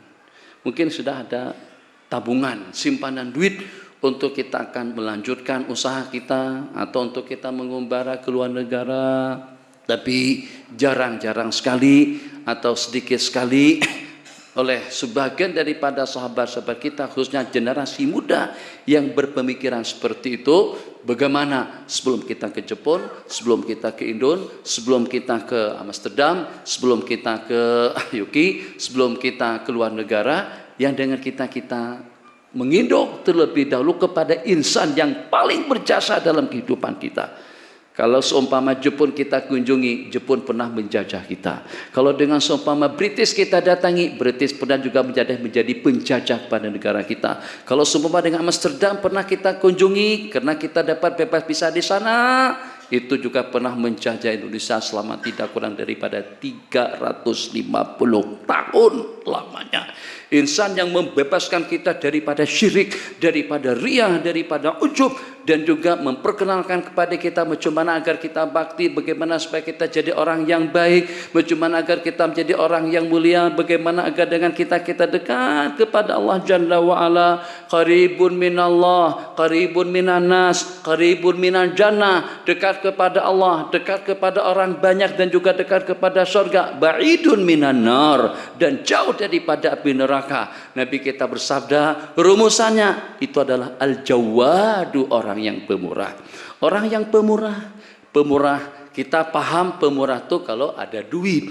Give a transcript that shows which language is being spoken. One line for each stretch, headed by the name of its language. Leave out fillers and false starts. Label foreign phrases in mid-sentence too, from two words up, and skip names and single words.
Indonesian: Mungkin sudah ada tabungan, simpanan duit untuk kita akan melanjutkan usaha kita atau untuk kita mengembara ke luar negara, tapi jarang-jarang sekali atau sedikit sekali oleh sebagian daripada sahabat-sahabat kita, khususnya generasi muda yang berpemikiran seperti itu. Bagaimana sebelum kita ke Jepun, sebelum kita ke Indon, sebelum kita ke Amsterdam, sebelum kita ke UK, sebelum kita ke luar negara, yang dengan kita menginduk terlebih dahulu kepada insan yang paling berjasa dalam kehidupan kita. Kalau seumpama Jepun kita kunjungi, Jepun pernah menjajah kita. Kalau dengan seumpama British kita datangi, British pernah juga menjadi penjajah pada negara kita. Kalau seumpama dengan Amsterdam pernah kita kunjungi, karena kita dapat bebas visa di sana, itu juga pernah menjajah Indonesia selama tidak kurang daripada 350 tahun lamanya. Insan yang membebaskan kita daripada syirik, daripada riyah, daripada ujub, dan juga memperkenalkan kepada kita bagaimana agar kita bakti, bagaimana supaya kita jadi orang yang baik, bagaimana agar kita menjadi orang yang mulia, bagaimana agar dengan kita dekat kepada Allah
Arabic: جل وعلا. قريب من الله قريب من الناس قريب من الجنة.
Indonesian: Dekat kepada Allah, dekat kepada orang banyak, dan juga dekat kepada surga.
Arabic: بعيد من النار,
Indonesian: dan jauh daripada api neraka. Nabi kita bersabda, rumusannya itu adalah al-jawadu, orang yang pemurah. Orang yang pemurah, kita paham pemurah itu kalau ada duit.